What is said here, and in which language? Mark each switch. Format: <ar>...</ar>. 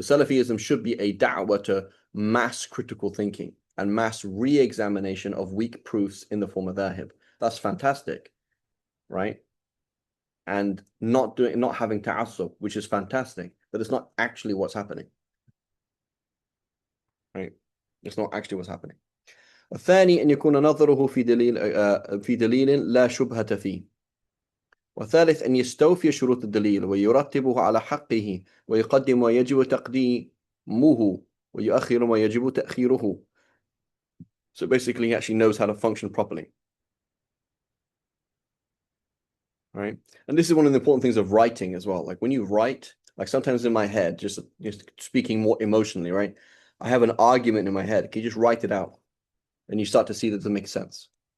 <en>Salafism should be a da'wah to mass critical thinking and mass re-examination of weak proofs in the form of madhahib. That's fantastic, right? And not having ta'assub, which is fantastic, but it's not actually what's happening, right? It's not actually what's happening.</en> <ar>الثاني أن يكون نظره في دليل لا شبهة فيه. والثالث أن يستوفي شروط الدليل ويرتبه على حقه ويقدم ما يجب تقديمه ويؤخر ما يجب تأخيره.</ar> <en>So basically he actually knows how to function properly. Right? And this is one of the important things of writing as well. Like when you write, like sometimes in my head, just speaking more emotionally, right? I have an argument in my head. Can you just write it out? And you start to see that it doesn't make sense.</en>